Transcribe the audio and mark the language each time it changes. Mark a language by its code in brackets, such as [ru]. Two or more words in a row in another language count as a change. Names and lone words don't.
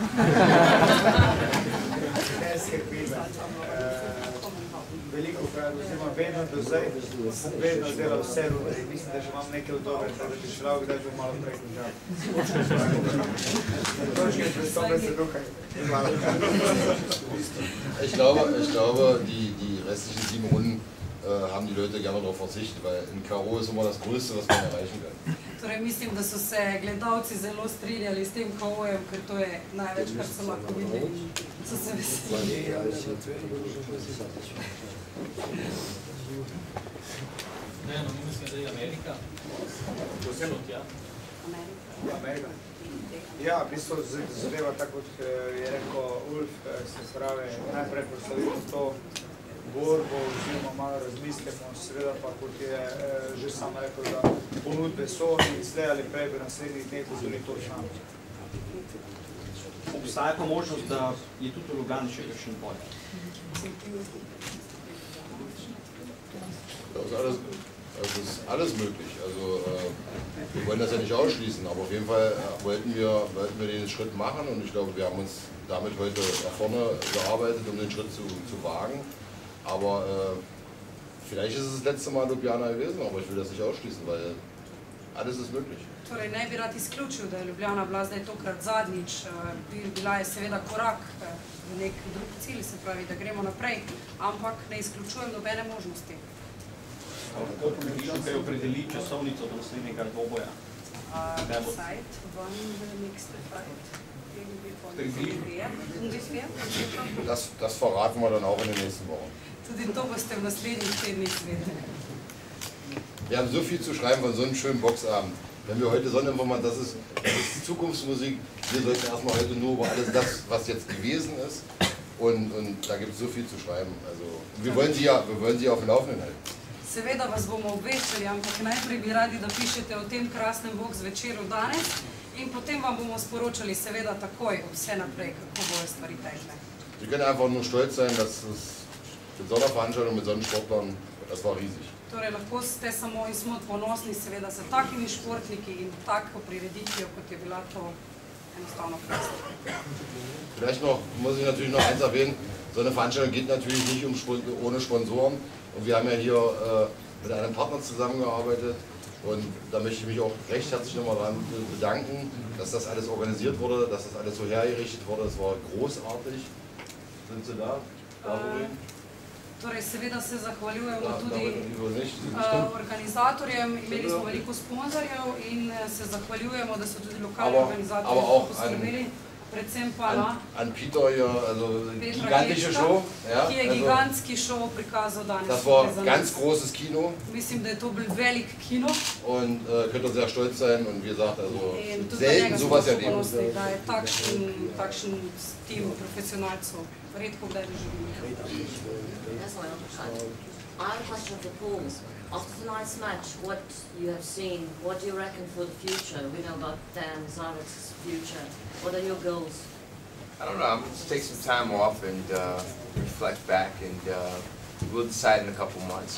[sl] Ne skrbi me. Veliko krat, oziroma vedno do zdaj, vedno delal vse runde in mislim, da že imam nekaj dobre, da bi šel, kdaj bi malo prej končal. Točke, predstavljaj se tukaj. [de] Ich glaube, die restlichen 7 Runden haben die Leute gerne darauf verzichtet, weil in K.O. ist immer das Größte, was man erreichen kann. [sl] Torej, mislim, da so se gledalci zelo strinjali s tem K.O.-jem, ker to je največ, kar so lahko videli. So se veselili. Ne, no, mislim, da je Amerika. Posebno tja. Amerika. Ja, v bistvu zadeva, tako kot je rekel Ulf, se pravi, najprej proslavimo to borbo, oziroma malo razmislimo, seveda pa, kot je že sam rekel, da ponudbe so in slej ali prej v naslednjih dneh tudi to znamo. Obstaja pa možnost, da je tudi v Ljubljani še kakšen boj? [de] Das ist alles möglich. Also wir wollen das ja nicht ausschließen, aber auf jeden Fall wollten wir den Schritt machen und ich glaube, wir haben uns damit heute nach vorne gearbeitet, um den Schritt zu wagen. Aber vielleicht ist es das letzte Mal Ljubljana gewesen, aber ich will das nicht ausschließen, weil alles ist möglich. [sl] Torej, ne bi rad izključil, da je Ljubljana bila zdaj tokrat zadnjič. Bila je seveda korak v nek drug cilj, se pravi, da gremo naprej, ampak ne izključujem nobene možnosti. Kako pomeniš, kaj opredeli časovnico do naslednjega dvoboja? [de] Zeit, wann [en] the next fight? [de] Ungefähr? Das verraten wir dann auch in den nächsten Wochen. [sl] Tudi to boste v naslednjih tednih vedeli. [de] Wir haben so viel zu schreiben von so einem schönen Boxabend. Wenn wir heute Sonneninformation, das ist Zukunftsmusik. Wir sollten erstmal heute nur über alles das, was jetzt gewesen ist. Und da gibt es so viel zu schreiben. Also, wir wollen Sie ja auf dem Laufenden halten. [sl] Seveda vas bomo obveščali, ampak najprej bi radi, da pišete o tem krasnem boks večeru danes in potem vam bomo sporočali seveda takoj vse naprej, kako bojo stvari tekle. [de] Sie können einfach nur stolz sein, dass es mit so einer Veranstaltung, mit so einem Sportlern Das war riesig. [sl] Torej, lahko ste samo in smo ponosni seveda s takimi športniki in tako prireditvijo, kot je bila to enostavno fest. [de] Vielleicht noch, muss ich natürlich noch eins erwähnen, so eine Veranstaltung geht natürlich nicht ohne Sponsoren. Und wir haben ja hier mit einem Partner zusammengearbeitet. Und da möchte ich mich auch recht herzlich nochmal daran bedanken, dass das alles organisiert wurde, dass das alles so hergerichtet wurde. Es war großartig. Sind Sie da? [sl] Torej, seveda se zahvaljujemo tudi organizatorjem, imeli smo veliko sponzorjev in se zahvaljujemo, da so tudi lokalni organizatorji poskrbeli. Predvsem pa na [de] Peter hier, also gigantische Show. [sl] Ja, ki je gigantski show prikazal danes. [de] Das war ein ganz großes Kino. [sl] Mislim, da je to bil velik kino. [de] Und könnt ihr sehr stolz sein und wie gesagt, also selten sowas erleben. [sl] Da je takšen tim profesionalcev redko kdaj doživeli. [en] I have a question for Paul. After tonight's match, what you have seen, what do you reckon for the future? We know about Dan Zarek's future. What are your goals? I don't know. I'm going to take some time off and reflect back, and we'll decide in a couple months.